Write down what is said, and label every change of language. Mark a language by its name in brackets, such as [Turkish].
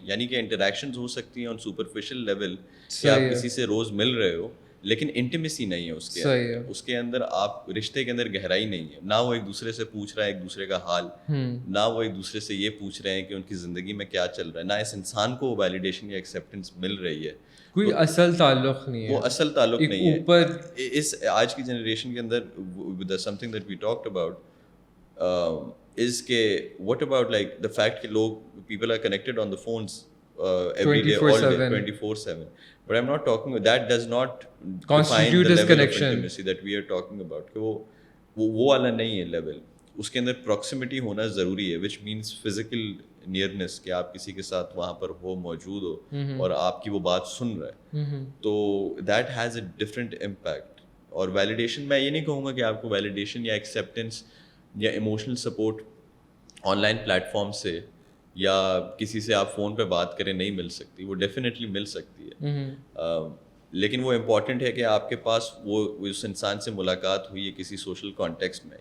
[Urdu] یعنی کہ انٹریکشنز ہو سکتی ہیں [English] on superficial level, [Urdu] کہ آپ کسی سے روز مل رہے ہو, لیکن انٹیمیسی نہیں ہے اس کے اندر. اس کے اندر آپ رشتے کے اندر گہرائی نہیں ہے. نہ وہ ایک دوسرے سے پوچھ رہا ہے ایک دوسرے کا حال, نہ وہ ایک دوسرے سے یہ پوچھ رہے ہیں کہ ان کی زندگی میں کیا چل رہا ہے, نہ اس انسان کو ویلیڈیشن یا ایکسیپٹنس مل رہی ہے. کوئی اصل تعلق نہیں ہے, وہ اصل تعلق نہیں ہے. اوپر اس آج کی جنریشن کے اندر [English] something that we talked about is کہ what about like the fact [Urdu] کہ لوگ [English] people are connected on the phones every day, all day, 24/7. But I'm not talking, that does not constitute as connection. Intimacy that we are talking about, [Urdu] کہ وہ والا نہیں ہے level. اس کے اندر proximity ہونا ضروری ہے, [English] which means physical nearness, [Urdu] کہ آپ کسی کے ساتھ وہاں پر ہو, موجود ہو, اور آپ کی وہ بات سن رہا ہے. [English] تو that has a different impact. [Urdu] اور ویلیڈیشن, میں یہ نہیں کہوں گا کہ آپ کو ویلیڈیشن یا ایکسیپٹنس یا emotional support on line plate form سے یا کسی سے آپ فون پہ بات کریں نہیں مل سکتی. وہ ڈیفینیٹلی مل سکتی ہے, لیکن وہ امپورٹنٹ ہے کہ آپ کے پاس وہ اس انسان سے ملاقات ہوئی ہے کسی سوشل کانٹیکسٹ میں.